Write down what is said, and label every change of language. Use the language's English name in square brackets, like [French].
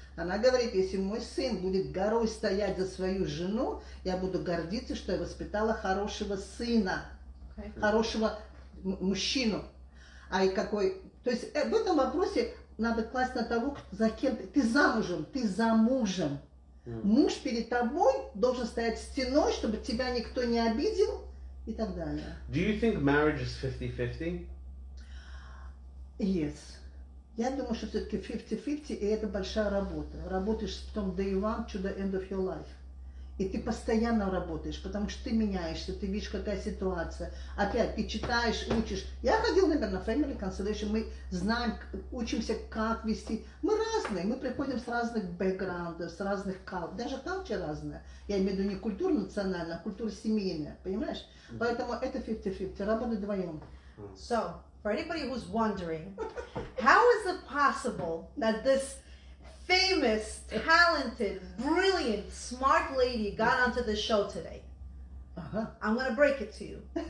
[Russian] Она говорит, если мой сын будет горой стоять за свою жену, я буду гордиться, что я воспитала хорошего сына, хорошего мужчину. То есть в этом вопросе надо класть на того, за кем ты замужем, ты за мужем. Муж перед тобой должен стоять стеной, чтобы тебя никто не обидел и так далее. [English] Do you think marriage is 50-50? Yes. [Russian] Я думаю, что все-таки 50-50, и это большая работа. Работаешь [English] from day one to the end of your life. [Russian] И ты постоянно работаешь, потому что ты меняешься, ты видишь, какая ситуация. Опять, ты читаешь, учишь. Я ходил, например, на Family Constellation, мы знаем, учимся, как вести. Мы разные, мы приходим с разных бэкграундов, с разных даже culture разная. Я имею в виду не культура национальная, а культура семейная, понимаешь? Поэтому это 50-50, работа вдвоем. [English] So, for anybody who's wondering, how is it possible that this famous, talented, brilliant, smart lady got onto the show today? I'm going to break it to you.